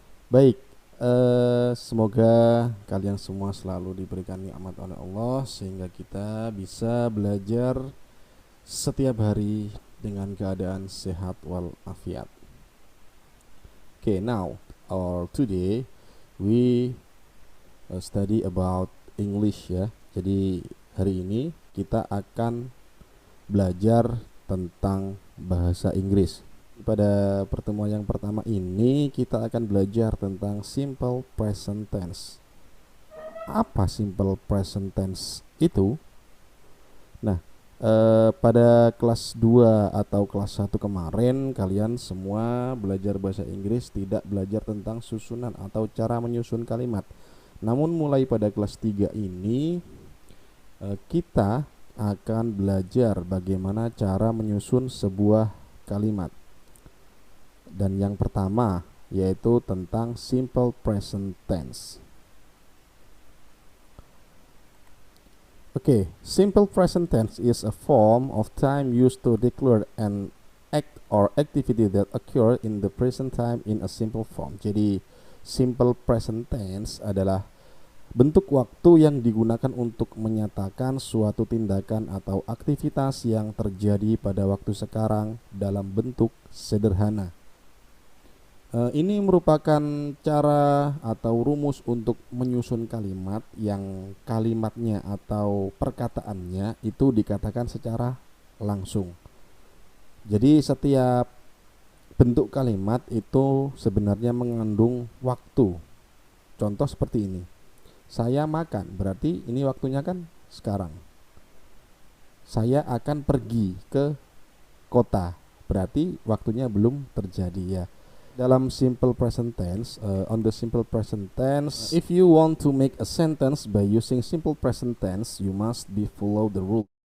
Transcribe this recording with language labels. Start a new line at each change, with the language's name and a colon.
Indonesian: Baik, semoga kalian semua selalu diberikan nikmat oleh Allah sehingga kita bisa belajar setiap hari dengan keadaan sehat walafiat.
English: Okay, now or today we study about English ya.
Indonesian: Jadi hari ini kita akan belajar tentang bahasa Inggris. Pada pertemuan yang pertama ini kita akan belajar tentang simple present tense. Apa simple present tense itu? Nah, pada kelas 2 atau kelas 1 kemarin kalian semua belajar bahasa Inggris tidak belajar tentang susunan atau cara menyusun kalimat. Namun mulai pada kelas 3 ini kita akan belajar bagaimana cara menyusun sebuah kalimat. Dan yang pertama yaitu tentang simple present tense.
English: Okay, simple present tense is a form of time used to declare an act or activity that occur in the present time in a simple form.
Indonesian: Jadi simple present tense adalah bentuk waktu yang digunakan untuk menyatakan suatu tindakan atau aktivitas yang terjadi pada waktu sekarang dalam bentuk sederhana. Ini merupakan cara atau rumus untuk menyusun kalimat yang kalimatnya atau perkataannya itu dikatakan secara langsung. Jadi setiap bentuk kalimat itu sebenarnya mengandung waktu. Contoh seperti ini. Saya makan, berarti ini waktunya kan sekarang. Saya akan pergi ke kota, berarti waktunya belum terjadi ya. Dalam
English: simple present tense, on the simple present tense, if you want to make a sentence by using simple present tense, you must be follow the rule.